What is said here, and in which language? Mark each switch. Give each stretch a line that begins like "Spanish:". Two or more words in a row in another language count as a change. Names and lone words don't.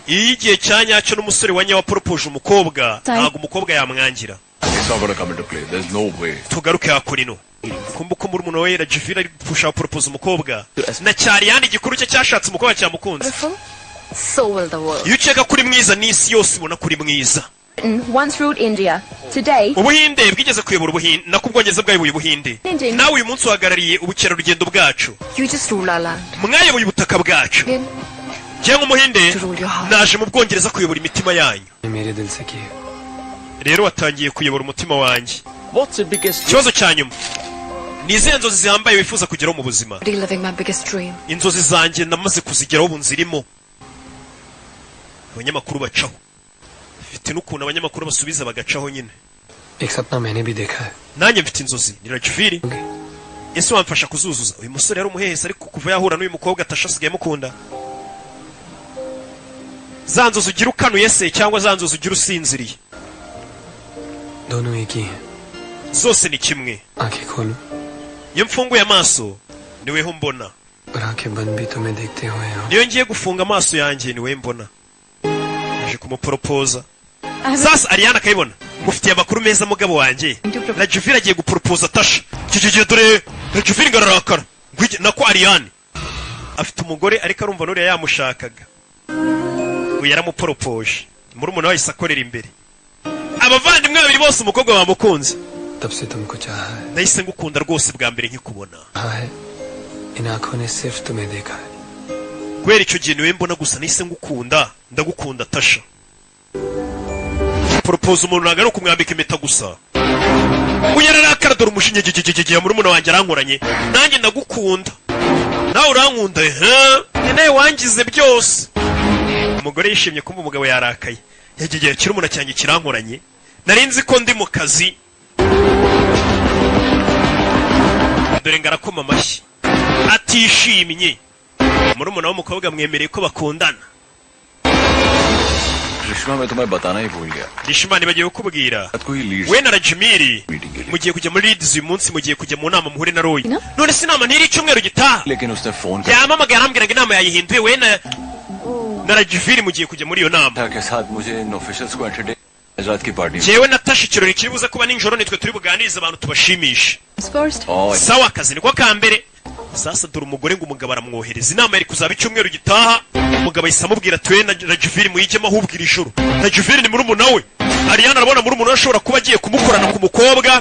Kinyarwanda: iyo igihe cya nyacyo n'umusore wa nyawe aporopoje umukobwa ntabwo umukobwa yamwangira.
English: It's not gonna come into play. There's no way.
Kinyarwanda: tugaruke hakuri no. kumva ko muri umuntu we Najvir ari gupfusha aporopoza umukobwa na Cyane igikuru cye cyashatse umukobwa cyamukunze.
English: beautiful, so will the world.
Kinyarwanda: iyo ukeka kuri mwiza n'isi yose ibona kuri mwiza.
English: once ruled India. Today,
Kinyarwanda: Ubuhinde bwigeze kuyobora Ubuhinde nako Ubwongereza bwayoboye Ubuhinde. Nawe uyu munsi uhagarariye ubukerarugendo bwacu.
English: You just rule our land.
Kinyarwanda: Mwayoboye ubutaka bwacu. Cyangwa Umuhinde naje mu Bwongereza kuyobora imitima yanyu. Rero watangiye kuyobora umutima wanjye.
English: What's the biggest
Kinyarwanda: Ikibazo cya nyuma ni izihe nzozi zihambaye wifuza kugeraho mu buzima?
English: Reliving my biggest dream.
Kinyarwanda: Inzozi zanjye namaze kuzigeraho ubu nzirimo. Abanyamakuru bacaho. Mfite n'ukuntu abanyamakuru basubiza bagacaho nyine.
Hindi: एक सपना मैंने भी देखा है.
Kinyarwanda: Nanjye mfite inzozi ni Rajviri. Ese wamfasha kuzuzuza? Uyu musore yari umuhehesi ariko kuva yahura n'uyu mukobwa atashasigaye mukunda. Za nzozi ugira ukanuye se cyangwa za nzozi ugira usinziriye?
Hindi: दोनों एक ही हैं.
Kinyarwanda: Zose ni kimwe.
Hindi: आंखें खोलो
Kinyarwanda: Iyo mfunguye amaso niweho mbona.
Hindi: और आंखें बंद भी तुम्हें देखते हुए हैं.
Kinyarwanda: Niyo ngiye gufunga amaso yanjye niwe mbona. Naje kumuporopoza. Sasa Ariana akayibona. Mufitiye amakuru meza mugabo wanjye. Rajviri agiye guporopoza Tasha. Kigiye dore Rajviri ngararakara. Nako Ariane afite umugore ariko arumva nuriya yamushakaga. Uyu yaramuporopoje. Murumuna we yahise akorera imbere. Abavandimwe babiri bose umukobwa bamukunze.
Hindi: तब से तुमको चाहा है.
Kinyarwanda: Nahise ngukunda rwose bwa mbere nkikubona.
Hindi: है इन आंखों ने सिर्फ तुम्हें देखा है.
Kinyarwanda: Kubera icyo gihe niwe mbona gusa nahise ngukunda. Ndagukunda Tasha. Propose umuntu ntago ari ukumwambika impeta gusa. Uyararakara dore umushinye gigigigigiye murumuna wanjye arankoranye. Nanjye ndagukunda. Nawe urankunda nawe wangize byose. Umugore yishimye kumva umugabo yarakaye. Yagiye kirumuna cyanjye kirankoranye. Narinzi ko ndi mu kazi. Dore ngarakoma amashyi. Atishimye. Murumuna w'umukobwa mwemereye ko bakundana.
Hindi: Rishma मैं तुम्हें बताना ही भूल गया.
Kinyarwanda: Rishma nibagiye kukubwira. We na Rajviri mugiye kujya muri Leeds uyu munsi mugiye kujya mu nama muhure na Roy. None se inama ntiri icyumweru gitaha.
Hindi: लेकिन उसने फोन कर
Kinyarwanda: Yamamagaye arambwira ngo inama yayihinduye we na Rajviri mugiye kujya muri iyo nama.
Hindi: के साथ मुझे इन ऑफिशियल्स को एंटरटेन रात की पार्टी.
Kinyarwanda: Jewe na Tasha ikirori kiri buze kuba ninjoro nitwe turi buganiriza abantu tubashimisha.
English: First.
Kinyarwanda: Sawa akazi niko ka mbere. Sasa dore umugore ngo umugabo aramwohereza inama yari kuzaba icyumweru gitaha. Umugabo ahise amubwira ati we na Rajviri muyijyemo ahubwira ijoro. Rajviri ni murumuna we. Ariana arabona murumuna we ashobora kuba agiye kumukorana ku mukobwa.